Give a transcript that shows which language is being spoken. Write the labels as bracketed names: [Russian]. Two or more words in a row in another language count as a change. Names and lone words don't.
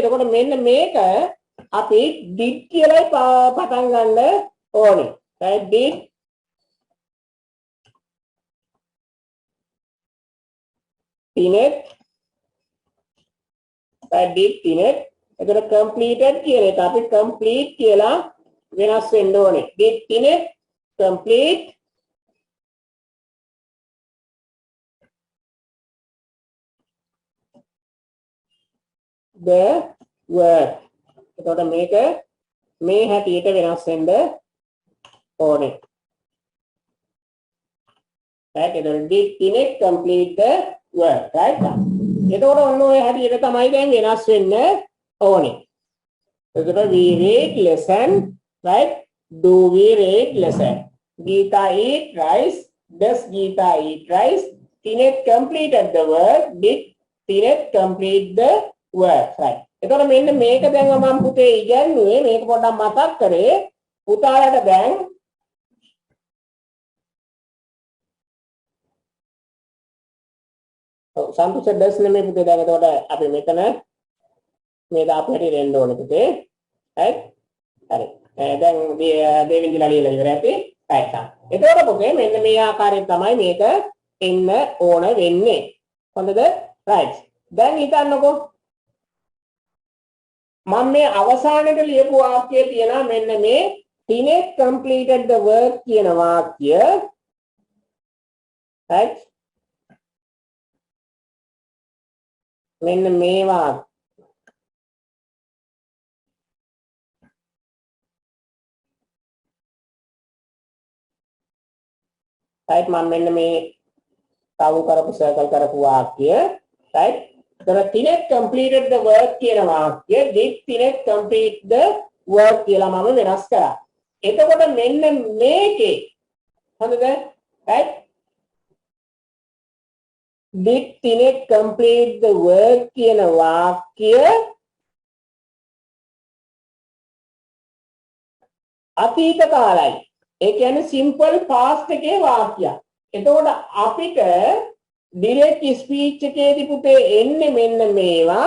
[Sinhala] එතකොට මෙන්න මේක අපි did කියලා පටන් ගන්න ඕනේ. [English] right did තිනෙත් did තිනෙත් [Sinhala] එතකොට completed කියන එක අපි complete කියලා වෙනස් වෙන්න ඕනේ. [English] did තිනෙත් complete the work. [Sinhala] එතකොට මේක මේ හැටියට වෙනස් වෙන්න ඕනේ. right එතකොට [English] did Tinek complete the work right [Sinhala] එතකොට ඔන්න ඔය හැටියට තමයි දැන් වෙනස් වෙන්න ඕනේ. [English] එතකොට we read lesson right do we read lesson Geeta eat rice does Geeta eat rice Tinek completed the work did Tinek complete the work right [Sinhala] එතකොට මෙන්න මේක දැන් මම පුතේ ඉගෙනුවේ මේක පොඩ්ඩක් මතක් කරේ පුතාලට දැන් සන්තුෂ ඩස් නෙමෙයි පුතේ දැන් එතකොට අපි මෙතන මේ දාපු හැටි දෙන්න ඕනේ පුතේ right හරි දැන් දෙවිඳිලා ලියලා ඉවර ඇති right එතකොට පුතේ මෙන්න මේ ආකාරයෙන් තමයි මේක එන්න ඕන වෙන්නේ හොඳද right දැන් හිතන්නකෝ මම මේ අවසානයේ ලියපු වාක්‍යය තියෙනවා මෙන්න මේ [English] Tinek completed the work [Sinhala] කියන වාක්‍ය right මෙන්න මේවා right මම මෙන්න මේ තවු කරපු සර්කල් කරපු වාක්‍ය right [English] the Tinek completed the work [Sinhala] කියන වාක්‍ය [English] did Tinek complete the work [Sinhala] කියලා මම වෙනස් කරා එතකොට මෙන්න මේකේ හොඳද right [English] did Tinek complete the work [Sinhala] කියන වාක්‍ය අතීත කාලයි ඒ කියන්නේ [English] simple past [Sinhala] එකේ වාක්‍යයක්. එතකොට අපිට [English] direct speech [Sinhala] එකේදී පුතේ එන්නේ මෙන්න මේවා.